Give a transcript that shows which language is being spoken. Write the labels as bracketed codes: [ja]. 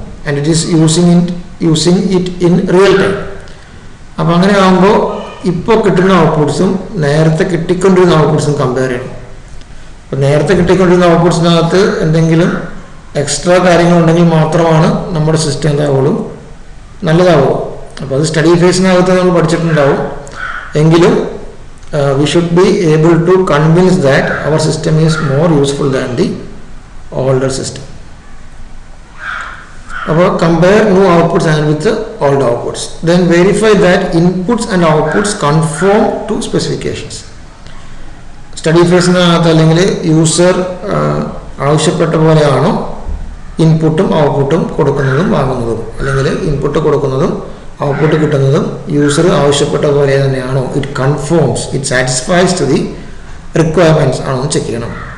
[en] And it is using it in real time. [ml] അപ്പോൾ അങ്ങനെ ആകുമ്പോൾ ഇപ്പോൾ കിട്ടുന്ന ഔട്ട്പുട്ട്സും നേരത്തെ കിട്ടിക്കൊണ്ടിരുന്ന ഔട്ട്പുട്ട്സും കമ്പയർ ചെയ്യണം. അപ്പോൾ നേരത്തെ കിട്ടിക്കൊണ്ടിരുന്ന ഔട്ട്പുട്ട്സിനകത്ത് എന്തെങ്കിലും എക്സ്ട്രാ കാര്യങ്ങളുണ്ടെങ്കിൽ മാത്രമാണ് നമ്മുടെ സിസ്റ്റം എന്താവുള്ളൂ, നല്ലതാവുള്ളൂ. അപ്പോൾ അത് സ്റ്റഡി ഫേസിനകത്ത് നമ്മൾ പഠിച്ചിട്ടുണ്ടാവും. എങ്കിലും [en] we should be able to convince that our system is more useful than the older system. About compare new outputs and with the old outputs, then verify that inputs and outputs conform to specifications. [ml] Study phase അല്ലെങ്കിൽ user ആവശ്യപ്പെട്ട പോലെയാണോ ഇൻപുട്ടും ഔട്ട്പുട്ടും കൊടുക്കുന്നതും വാങ്ങുന്നതും, അല്ലെങ്കിൽ input കൊടുക്കുന്നതും output കിട്ടുന്നതും യൂസർ ആവശ്യപ്പെട്ട പോലെ തന്നെയാണോ, [en] it conforms, it satisfies to the requirements [ml] ആണോ എന്ന് ചെക്ക് ചെയ്യണം.